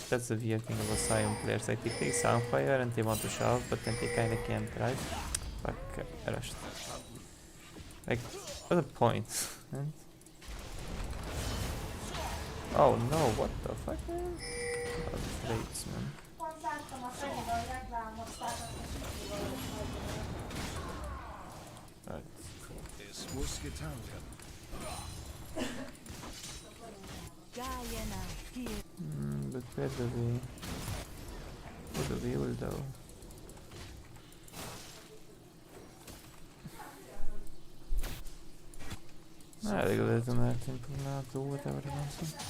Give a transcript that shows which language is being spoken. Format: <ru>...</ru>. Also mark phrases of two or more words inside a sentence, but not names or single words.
<en>That's the weird thing about Sion players. Like, they take Sunfire and they want to shove, but then they kinda can't, right? Fuck, I rushed. Like, what's the point? Right? Oh no, what the fuck, man? Oh, the rates, man.</en> <hu>Pont láttam a Freddy-val reklámozták,</hu> <en>Right.</en> <de>Es muss getan werden.</de> <en>But where do we... Where do we will though? I go let them act simple now, do whatever they want to.</en>